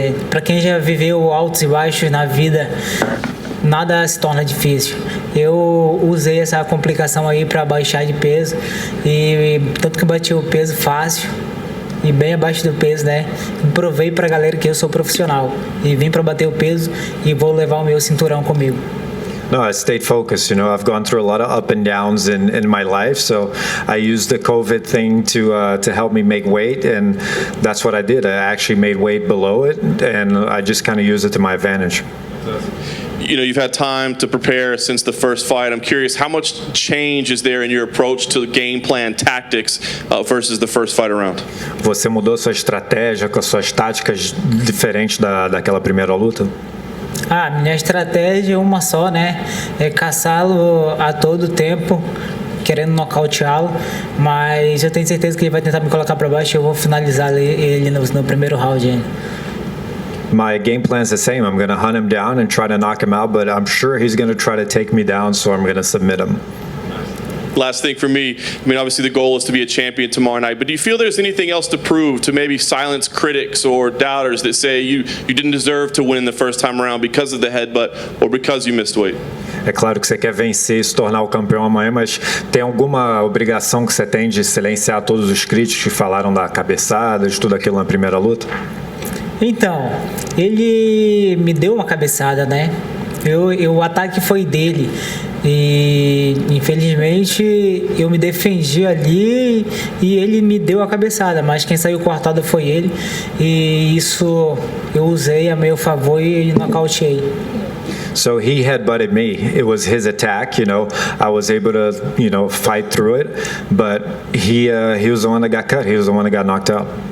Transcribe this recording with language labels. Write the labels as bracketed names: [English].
[Portuguese] Para quem já viveu altos e baixos na vida, nada se torna difícil. Eu usei essa complicação aí para baixar de peso e tanto que bati o peso fácil e bem abaixo do peso, né? Provei pra galera que eu sou profissional e vim para bater o peso e vou levar o meu cinturão comigo. [English] No, I stayed focused. You know, I've gone through a lot of up and downs in my life, so I used the COVID thing to help me make weight, and that's what I did. I actually made weight below it, and I just kind of used it to my advantage. You know, you've had time to prepare since the first fight. I'm curious, how much change is there in your approach to game plan tactics versus the first fight around? [Portuguese] Você mudou sua estratégia com as suas táticas diferentes daquela primeira luta? Minha estratégia é uma só, né? É caçá-lo a todo tempo, querendo nocauteá-lo, mas eu tenho certeza que ele vai tentar me colocar para baixo e eu vou finalizar ele no primeiro round ainda. [English] My game plan is the same. I'm going to hunt him down and try to knock him out, but I'm sure he's going to try to take me down, so I'm going to submit him. Last thing for me, I mean, obviously the goal is to be a champion tomorrow night, but do you feel there's anything else to prove to maybe silence critics or doubters that say you didn't deserve to win the first time around because of the headbutt or because you missed weight? [Portuguese] É claro que você quer vencer e se tornar o campeão amanhã, mas tem alguma obrigação que você tem de silenciar todos os críticos que falaram da cabeçada, de tudo aquilo na primeira luta? Então, ele me deu uma cabeçada, né? O ataque foi dele e infelizmente eu me defendi ali e ele me deu a cabeçada, mas quem saiu cortado foi ele e isso eu usei a meu favor e nocauteei. [English] So he headbutted me. It was his attack, you know. I was able to, you know, fight through it, but he was the one that got cut. He was the one that got knocked out.